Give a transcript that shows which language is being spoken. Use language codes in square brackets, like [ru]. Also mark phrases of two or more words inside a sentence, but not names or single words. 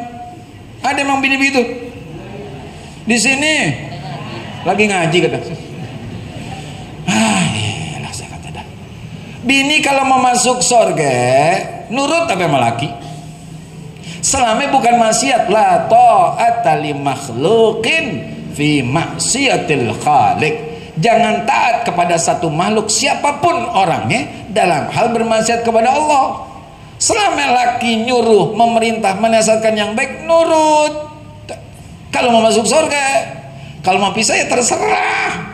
[id] Ada emang bini begitu? Di sini lagi ngaji kata. Iyalah saya kata dah. Bini kalau mau masuk surga nurut apa sama laki? Selama bukan maksiat, [ar] لا طاعة لمخلوق في معصية الخالق. [id] Jangan taat kepada satu makhluk siapapun orangnya dalam hal bermaksiat kepada Allah. Selama laki nyuruh, memerintah, menasihatkan yang baik, nurut. Kalau mau masuk surga, kalau mau pisah ya terserah.